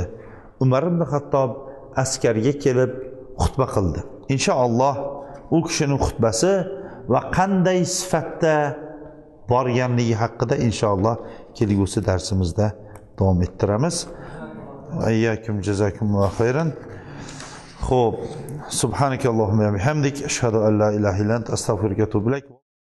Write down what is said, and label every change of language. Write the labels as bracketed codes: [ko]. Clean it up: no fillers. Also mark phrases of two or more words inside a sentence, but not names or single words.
[uz] Umar ibn Xattob askarga kelib xutba qildi. Inshaalloh u kishining xutbasi va qanday sifatda borganligi haqida inshaalloh kelgusi darsimizda davom ettiramiz. [ar] إياكم جزاكم الله خيرا. Xo'p, سبحانك اللهم وبحمدك أشهد أن لا إله إلا أنت أستغفرك وأتوب إليك.